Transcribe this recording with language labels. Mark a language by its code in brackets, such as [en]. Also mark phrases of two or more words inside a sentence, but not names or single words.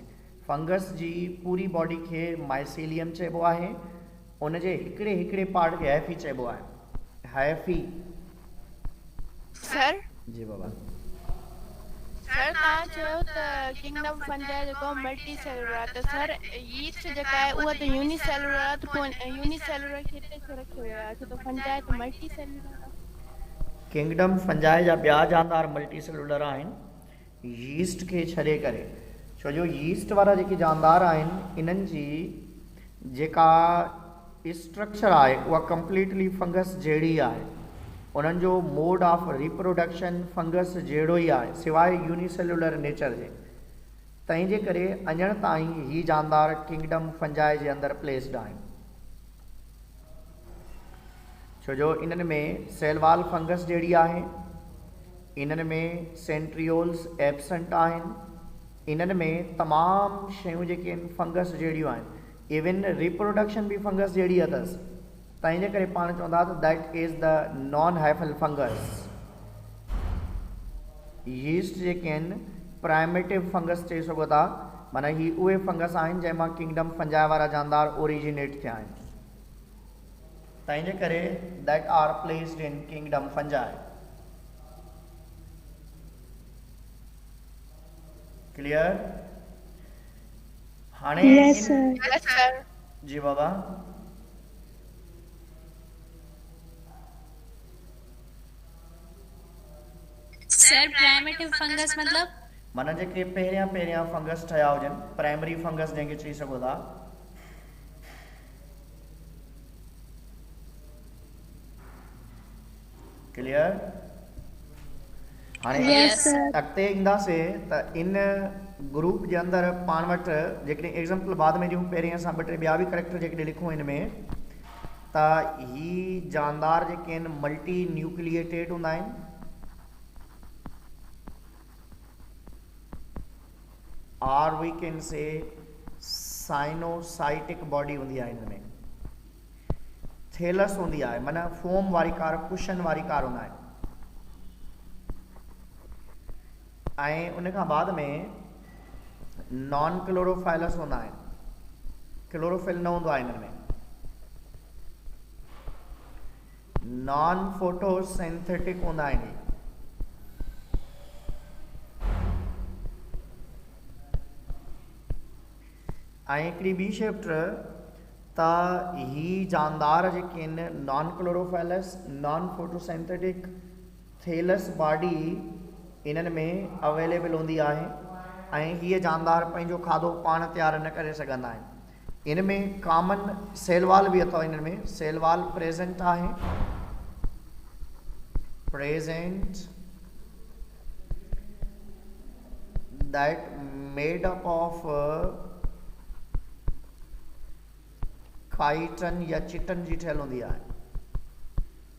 [sd] फंगस जी पूरी बॉडी खे माइसीलियम चइबो आहे, उनजे हिकिड़े हिकिड़े पार्ट खे हैफी चइबो आहे। हैफी सर जी बाबा। सर तव्हां चयो त किंगडम फंजाई जेको [en] multi cellular [sd] आहे, त सर यीस्ट जेका आहे उहा त यूनिसेलुलर आहे, त पोइ यूनिसेलुलर खे हिते छो रखियो वियो आहे? छो त फंजाई त [en] multi cellular [sd] आहे। किंगडम फंजाई जा ॿिया जानदार [en] multi cellular [sd] आहिनि यीस्ट खे छॾे करे। छो जो यीस्ट वारा जेके जानदार आहिनि इन्हनि जी जेका स्ट्रक्चर आहे उहा कंप्लीटली फंगस जहिड़ी आहे। उन्हनि जो [en] mode of reproduction [sd] फंगस जहिड़ो ई आहे सिवाय [en] unicellular nature [sd] जे। तंहिंजे करे अञण ताईं ही जानदार किंगडम फंजाई जे अंदरि प्लेस्ड आहिनि। छो जो इन्हनि में सेलवाल फंगस जहिड़ी आहे, इन्हनि में [en] centrioles absent [sd] आहिनि, इन्हनि में तमामु शयूं जेके आहिनि फंगस जहिड़ियूं आहिनि। इवन रिप्रोडक्शन बि फंगस जहिड़ी अथसि। तंहिंजे करे पाण चवंदा त [en] that is the non hyphal fungus. [sd] यीस्ट जेके आहिनि [en] primitive fungus [sd] चई सघो था, माना ही उहे फंगस आहिनि जंहिंमां किंगडम फंजाई वारा जानदार ओरिजिनेट थिया आहिनि। तंहिंजे करे [en] that are placed in Kingdom Fungi. [sd] क्लियर? हाणे [en] yes sir. [sd] जी बाबा। सर [en] primitive fungus [sd] मतलब माना जेके पहिरियां फंगस ठहिया हुजनि, [en] primary fungus [sd] जंहिंखे चई सघो था। क्लियर? हाणे अॻिते ईंदासीं त इन ग्रुप जे अंदरि पाण वटि जेकॾहिं एग्जाम्पल बाद में ॾियूं, पहिरीं असां ॿ टे ॿिया बि करेक्टर जेके लिखूं हिन में, त ही जानदार जेके आहिनि [en] multi nucleated [sd] हूंदा आहिनि। और [en] we can say coenocytic body [sd] हूंदी आहे हिन में। थेलस हूंदी आहे, माना फोम वारी कार, कुशन वारी कार हूंदा आहिनि। ऐं उन खां बाद में [en] non chlorophyllous [sd] हूंदा आहिनि। क्लोरोफिल न हूंदो आहे हिन में। [en] non photosynthetic [sd] हूंदा आहिनि। ऐं हिकिड़ी ॿी शिफ्ट त ही जानदार जेके आहिनि [en] non chlorophyllous, non photosynthetic, thallus body [sd] इन्हनि में अवेलेबल हूंदी आहे ऐं हीअ जानदार पंहिंजो खाधो पाण तयारु न करे सघंदा आहिनि। इन में [en] common cell wall [sd] बि अथव। इन्हनि में [en] cell wall present [sd] आहे। [en] present that made up of chitin [sd] या चिटन जी ठहियल हूंदी आहे।